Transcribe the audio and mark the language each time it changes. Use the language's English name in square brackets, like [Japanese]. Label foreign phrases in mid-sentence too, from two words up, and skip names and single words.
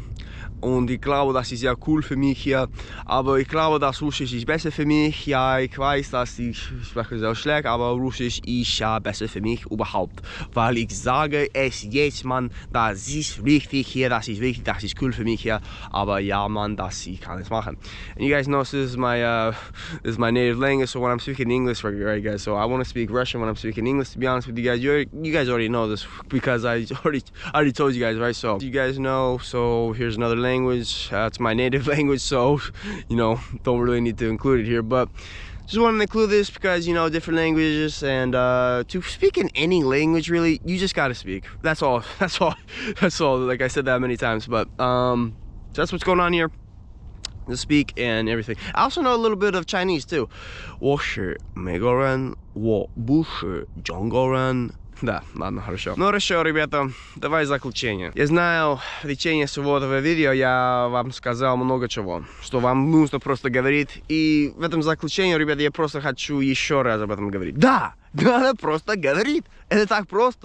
[German] Und ich glaube, das ist sehr cool für mich hier. Aber ich glaube, dass Russisch ist besser für mich. Ja, ich weiß, dass ich spreche sehr schlecht, aber Russisch ist ja besser für mich überhaupt. Weil ich sage es jetzt, Mann, das ist richtig hier, das ist wichtig, das ist cool für mich hier. Aber ja, Mann, ich kann es machen. [English] And you guys know this is my native language. So when I'm speaking English, right, guys. So I want to speak Russian when I'm speaking English. To be honest with you guys, you guys already know this because I already told you guys, right? So you guys know. So here's another language. It's my native language, so you know, don't really need to include it here, but just wanted to include this because, you know, different languages, and to speak in any language, really, you just gotta speak. That's all. Like I said that many times, but so that's what's going on here. Just speak and everything. I also know a little bit of Chinese too. [Chinese] 我是美国人，我不是中国人。 [Russian] Да, ладно, хорошо. Ну хорошо, ребята, давай заключение. Я знаю, в течение всего этого видео я вам сказал много чего, что вам нужно просто говорить. И в этом заключении, ребята, я просто хочу еще раз об этом говорить. Да, надо просто говорить. Это так просто.